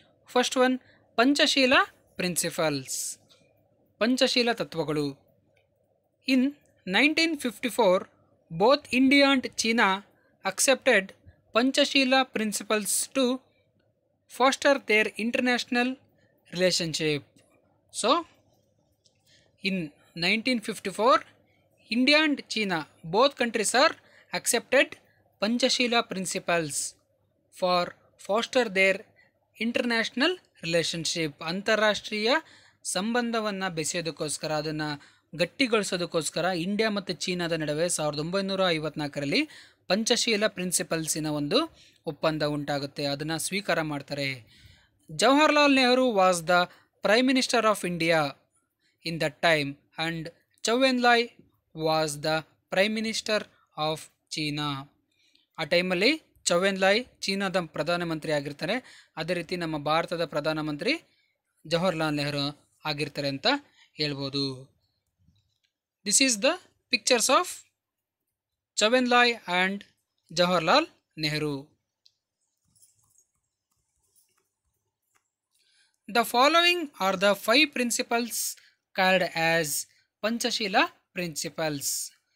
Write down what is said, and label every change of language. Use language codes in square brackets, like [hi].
[en] first one, Panchsheel principles, [kn] Panchsheel ತತ್ವಗಳು. [en] In 1954, both India and China accepted Panchsheel principles to foster their international relationship. So in 1954, India and China, both countries are accepted Panchashila principles for foster their international relationship. [kn] ಅಂತಾರಾಷ್ಟ್ರೀಯ ಸಂಬಂಧವನ್ನು ಬೆಸೆಯೋದಕ್ಕೋಸ್ಕರ, ಅದನ್ನು ಗಟ್ಟಿಗೊಳಿಸೋದಕ್ಕೋಸ್ಕರ India ಮತ್ತು ಚೀನಾದ ನಡುವೆ 1954ರಲ್ಲಿ ಪಂಚಶೀಲ ಪ್ರಿನ್ಸಿಪಲ್ಸಿನ ಒಂದು ಒಪ್ಪಂದ ಉಂಟಾಗುತ್ತೆ. ಅದನ್ನು ಸ್ವೀಕಾರ ಮಾಡ್ತಾರೆ. [en] Jawaharlal Nehru was the prime minister of India in that time and Zhou Enlai was the prime minister of China. [kn] ಆ ಟೈಮಲ್ಲಿ ಚೌ ಎನ್ಲಾಯ್ ಚೀನಾದ ಪ್ರಧಾನಮಂತ್ರಿ ಆಗಿರ್ತಾರೆ. ಅದೇ ರೀತಿ ನಮ್ಮ ಭಾರತದ ಪ್ರಧಾನಮಂತ್ರಿ ಜವಾಹರ್ಲಾಲ್ ನೆಹರು ಆಗಿರ್ತಾರೆ ಅಂತ ಹೇಳ್ಬೋದು. [en] This is the pictures of Zhou Enlai and Jawaharlal Nehru. The following are the 5 principles called as Panchashila principles.